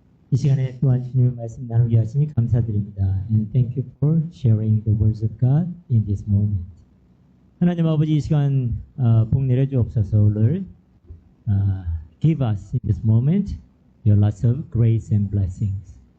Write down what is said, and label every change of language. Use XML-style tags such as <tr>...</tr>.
<ko>이 시간에 또한 주님의 말씀 나누게 하시니 감사드립니다.</ko> <en>And thank you for sharing the words of God in this moment.</en> <ko>하나님 아버지 이 시간 복 내려주옵소서.</ko> <en>Lord, give us in this moment your lots of grace and blessings.</en>